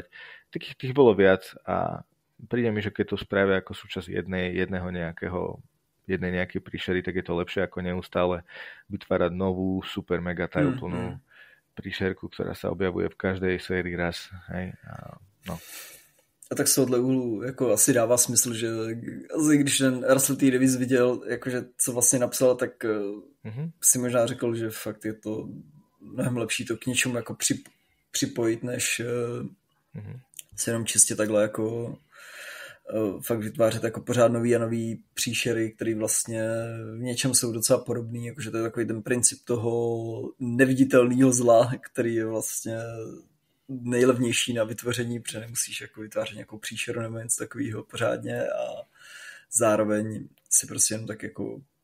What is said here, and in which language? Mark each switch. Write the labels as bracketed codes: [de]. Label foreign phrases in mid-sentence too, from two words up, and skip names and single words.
[sk] Tých bolo viac a príde mi, že keď to spravia ako súčasť jednej nejakej príšery, tak je to lepšie ako neustále vytvárať novú super mega tajúplnú príšerku, ktorá sa objavuje v každej sérii raz. Hej? [cs] A tak z tohohle úhlu jako asi dává smysl, že když ten Russell T. Davies viděl, jakože co vlastně napsal, tak si možná řekl, že fakt je to mnohem lepší to k něčemu jako připojit, než se jenom čistě takhle jako fakt vytvářet jako pořád nový a nový příšery, který vlastně v něčem jsou docela podobný, jakože to je takový ten princip toho neviditelného zla, který je vlastně nejlevnější na vytvoření, protože nemusíš jako vytvářet nějakou příšeru nebo něco takového pořádně a zároveň si prostě jen tak jako